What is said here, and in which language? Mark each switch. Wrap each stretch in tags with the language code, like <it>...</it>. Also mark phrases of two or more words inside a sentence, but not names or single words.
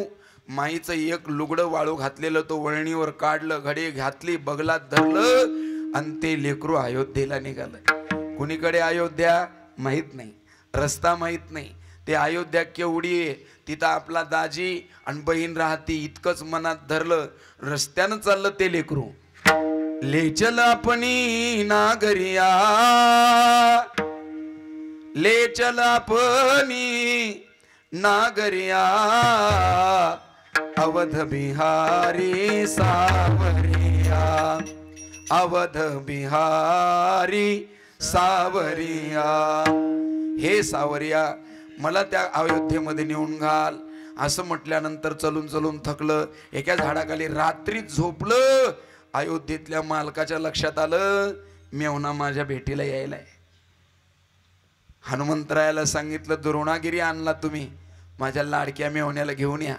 <mr>माईचं एक लुगडं वाळू घातलेलं तो वळणीवर काढलं, घडी घातली, बगलात धरलं आणि ते लेकरू अयोध्येला निघालं. कुणीकडे अयोध्या माहित नाही, रस्ता माहित नाही. ते अयोध्या केवढी आहे, तिथं आपला दाजी आणि बहीण राहते इतकंच मनात धरलं. रस्त्यानं चाललं ते लेकरू.</mr> <hi>ले चल अपनी नागरिया, ले चल अपनी नागरिया, अवध बिहारी सावरिया, अवध बिहारी सावरिया. हे सावरिया,</hi> <mr>मला त्या अयोध्येमध्ये नेऊन घाल. असं म्हटल्यानंतर चलून चलून थकलं. एका झाडाखाली रात्रीत झोपलं. अयोध्येतल्या मालकाच्या लक्षात आलं, मेवना माझ्या भेटीला यायलाय. हनुमंतरायाला सांगितलं, द्रोणागिरी आणला तुम्ही, माझ्या लाडक्या मेवण्याला घेऊन या.</mr>